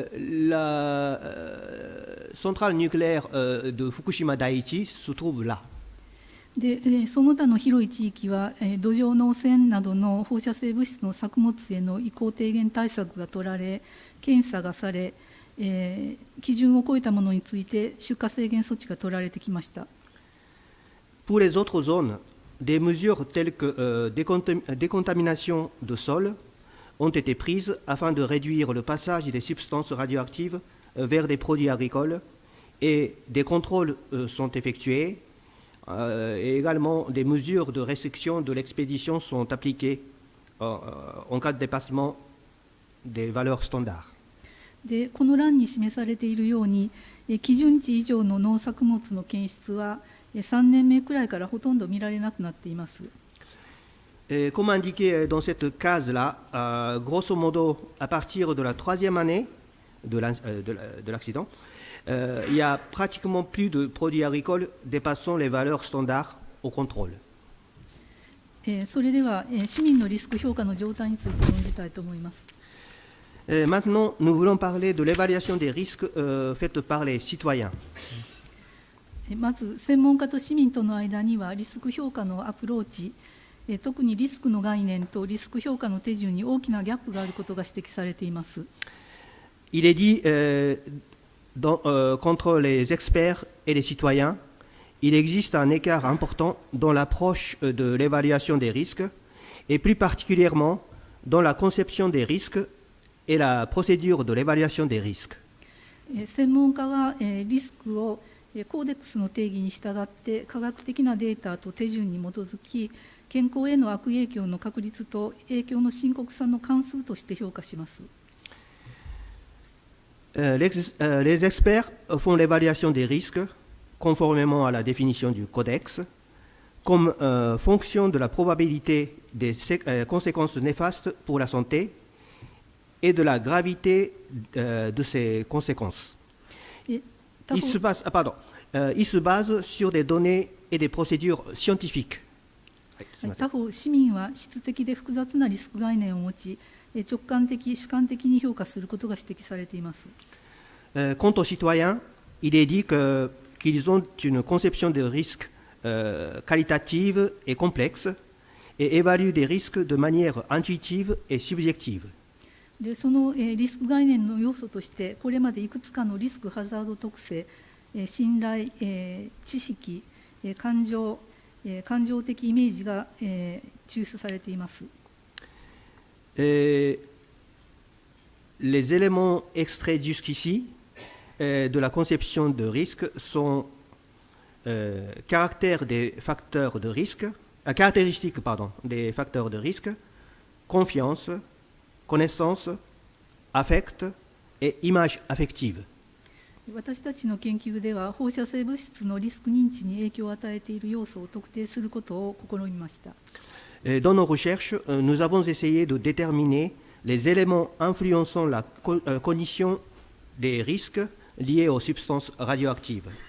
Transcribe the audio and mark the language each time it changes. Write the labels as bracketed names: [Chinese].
[French] La centrale nucléaire de Fukushima Daiichi se trouve là. [Japanese] で、その他の広い地域は土壌の汚染などの放射性物質の作物への移行低減対策が取られ、検査がされ、基準を超えたものについて出荷制限措置が取られてきました。 [French] Pour les autres zones, des mesures telles que décontamination de sol ont été prises afin de réduire le passage des substances radioactives vers des produits agricoles et des contrôles sont effectués et également des mesures de restriction de l'expédition sont appliquées en cas de dépassement des valeurs standards. [Japanese] で、この欄に示されているように基準値以上の農作物の検出は3年目くらいからほとんど見られなくなっています。 [French] Comme indiqué dans cette case-là, grosso modo, à partir de la troisième année de l'accident, il n'y a pratiquement plus de produits agricoles dépassant les valeurs standards au contrôle. [Japanese] それでは市民のリスク評価の状態について論じたいと思います。 [French] Maintenant, nous voulons parler de l'évaluation des risques faite par les citoyens. [Japanese] まず専門家と市民との間にはリスク評価のアプローチ、特にリスクの概念とリスク評価の手順に大きなギャップがあることが指摘されています。 [French] Il est dit qu'entre les experts et les citoyens, il existe un écart important dans l'approche de l'évaluation des risques, et plus particulièrement dans la conception des risques et la procédure de l'évaluation des risques. [Japanese] 専門家はリスクをコーデックスの定義に従って科学的なデータと手順に基づき、健康への悪影響の確率と影響の深刻さの関数として評価します。 [French] Les experts font l'évaluation des risques conformément à la définition du codex, comme fonction de la probabilité des conséquences néfastes pour la santé et de la gravité de ces conséquences. Il se base sur des données et des procédures scientifiques. [Japanese] 他方、市民は質的で複雑なリスク概念を持ち、直感的、主観的に評価することが指摘されています。 [French] Quant aux citoyens, il est dit qu'ils ont une conception de risque qualitative et complexe et évaluent des risques de manière intuitive et subjective. [Japanese] でそのリスク概念の要素として、これまでいくつかのリスクハザード特性、信頼、知識、感情的イメージが抽出されています。 [French] Les éléments extraits jusqu'ici de la conception de risque sont caractéristiques des facteurs de risque, confiance, connaissance, affect et image affective. [Japanese] 私たちの研究では、放射性物質のリスク認知に影響を与えている要素を特定することを試みました。 [French] Dans nos recherches, nous avons essayé de déterminer les éléments influençant la cognition des risques liés aux substances radioactives.